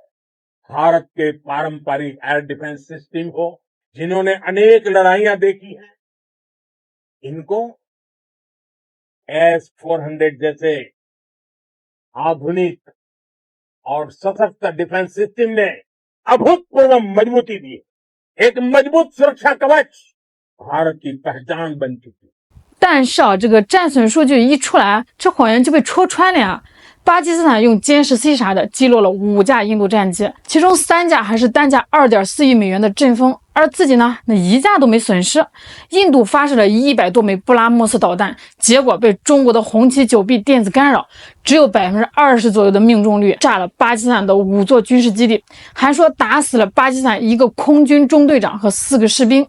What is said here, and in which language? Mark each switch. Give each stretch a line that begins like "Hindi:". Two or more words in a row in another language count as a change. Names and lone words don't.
Hindi: भारत के पारंपरिक एयर डिफेंस सिस्टम को, जिन्होंने अनेक लड़ाइयां देखी हैं, इनको S-400 जैसे आधुनिक और सशक्त डिफेंस सिस्टम ने अभूतपूर्व मजबूती दी। एक मजबूत सुरक्षा कवच भारत की पहचान बन चुकी।
Chinese: 但是这个战损数据一出来，这谎言就被戳穿了呀。巴基斯坦用歼10C 啥的击落了5架印度战机，其中3架还是单价2.4亿美元的阵风，而自己呢，那1架都没损失。印度发射了100多枚布拉莫斯导弹，结果被中国的红旗9B 电子干扰，只有20%左右的命中率，炸了巴基斯坦的5座军事基地，还说打死了巴基斯坦1个空军中队长和4个士兵。